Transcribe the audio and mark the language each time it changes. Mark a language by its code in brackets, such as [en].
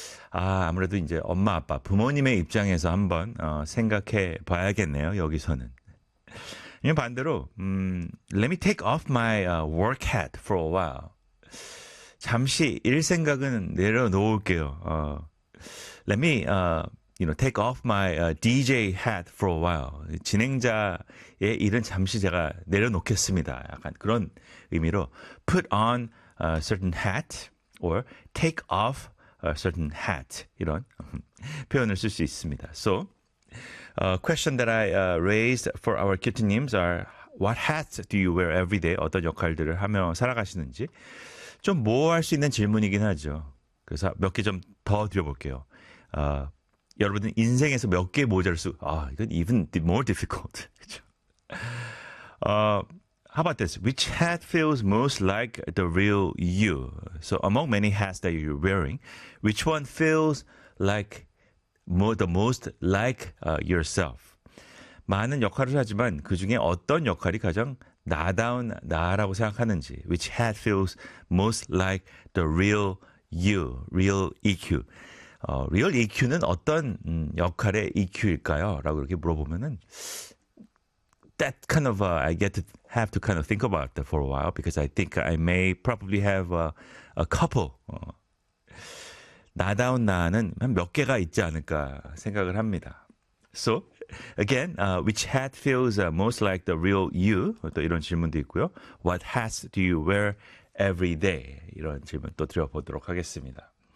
[ko] 아, 아무래도 이제 엄마 아빠 부모님의 입장에서 한번 생각해 봐야겠네요. 여기서는. 이 반대로 [en] let me take off my work hat for a while. [ko] 잠시 일 생각은 내려놓을게요. [en] Let me you know take off my DJ hat for a while. [ko] 진행자의 일은 잠시 제가 내려놓겠습니다. 약간 그런 의미로 [en] put on a certain hat or take off a certain hat [ko] 이런 표현을 쓸 수 있습니다. [en] So question that I raised for our kittenims are what hats do you wear every day? [ko] 어떤 역할들을 하며 살아가시는지 좀 모호할 수 있는 질문이긴 하죠. 그래서 몇 개 좀 더 드려볼게요. 여러분은 인생에서 몇 개 모자를 쓰 이건 [en] even more difficult. [ko] 그렇죠? [en] How about this? Which hat feels most like the real you? So among many hats that you're wearing, which one feels like the most like yourself? [ko] 많은 역할을 하지만 그 중에 어떤 역할이 가장 나다운 나라고 생각하는지 [en] Which hat feels most like the real you, real EQ? [ko] Real EQ는 어떤 역할의 EQ일까요? 라고 이렇게 물어보면은 [en] That kind of, I get to have to kind of think about that for a while because I think I may probably have a couple. [ko] 나다운 나는 한 몇 개가 있지 않을까 생각을 합니다. [en] So, again, which hat feels most like the real you? [ko] 또 이런 질문도 있고요. [en] What hats do you wear every day? [ko] 이런 질문 또 드려보도록 하겠습니다.